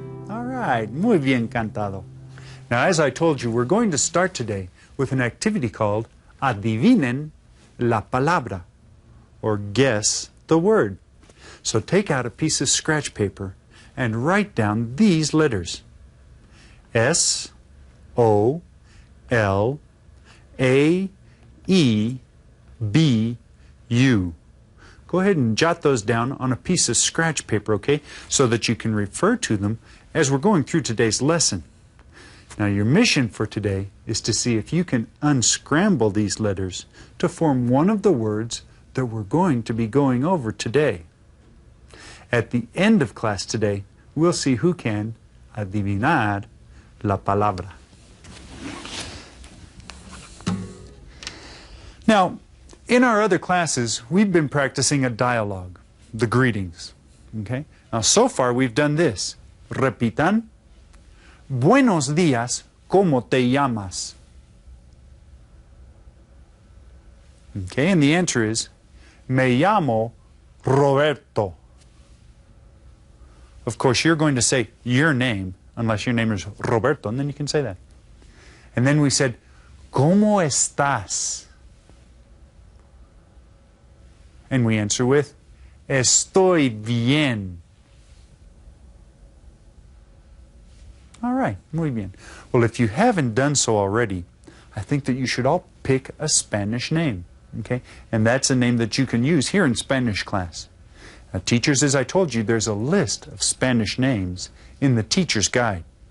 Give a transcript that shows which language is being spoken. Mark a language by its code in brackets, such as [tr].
[en] All right, [es] muy bien cantado. [en] Now, as I told you, we're going to start today with an activity called [es] Adivinen la palabra, [en] or guess the word. So take out a piece of scratch paper and write down these letters. S, O, L, A, E, B, U. Go ahead and jot those down on a piece of scratch paper, okay, so that you can refer to them as we're going through today's lesson. Now, your mission for today is to see if you can unscramble these letters to form one of the words that we're going to be going over today. At the end of class today, we'll see who can [es] adivinar la palabra. [en] Now, in our other classes, we've been practicing a dialogue, the greetings. Okay? Now, so far, we've done this. [es] Repitan. Buenos días, ¿cómo te llamas? [en] Okay, and the answer is, [es] me llamo Roberto. [en] Of course, you're going to say your name, unless your name is Roberto, and then you can say that. And then we said, [es] ¿Cómo estás? [en] And we answer with, [es] estoy bien. [en] All right, [es] muy bien. [en] Well, if you haven't done so already, I think that you should all pick a Spanish name, okay? And that's a name that you can use here in Spanish class. Now, teachers, as I told you, there's a list of Spanish names in the teacher's guide.